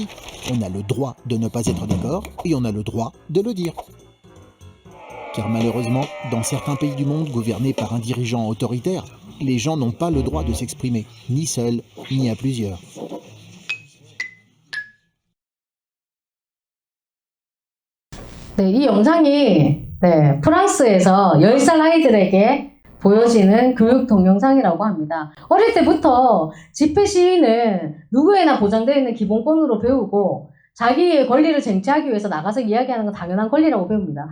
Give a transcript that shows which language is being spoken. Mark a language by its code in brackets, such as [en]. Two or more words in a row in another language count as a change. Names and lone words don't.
[fr] On a le droit de ne pas être d'accord et on a le droit de le dire. Car malheureusement, dans certains pays du monde gouvernés par un dirigeant autoritaire, les gens n'ont pas le droit de s'exprimer, ni seuls, ni à plusieurs. [ko] 네, 이 영상이 프랑스에서 10살 아이들에게 보여지는 교육 동영상이라고 합니다. 어릴 때부터 집회 시위는 누구에나 보장되어 있는 기본권으로 배우고 자기의 권리를 쟁취하기 위해서 나가서 이야기하는 건 당연한 권리라고 배웁니다.